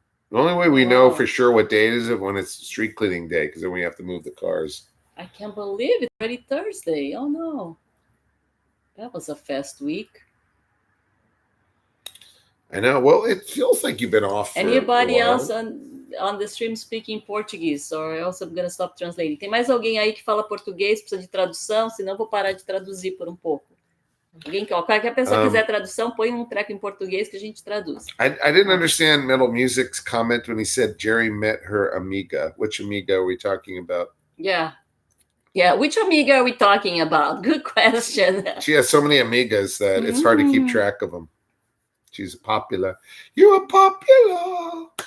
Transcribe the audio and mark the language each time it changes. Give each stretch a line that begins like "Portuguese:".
English: The only way we know for sure what day it is when it's street cleaning day, because then we have to move the cars. I can't believe it's already Thursday. Oh, no. That was a fast week. I know. Well, it feels like you've been off. Anybody else on the stream speaking português, or else I'm gonna stop translating.
Portuguese: Tem mais alguém aí que fala português, precisa de tradução? Senão eu vou parar de traduzir por um pouco. Alguém que, qualquer pessoa quiser tradução, põe um treco em português que a gente traduz.
English: I didn't understand Metal Music's comment when he said Jerry met her amiga. Which amiga are we talking about? Yeah. Which amiga are we talking about? Good question. She has so many amigas that it's hard to keep track of them. She's popular. You are popular.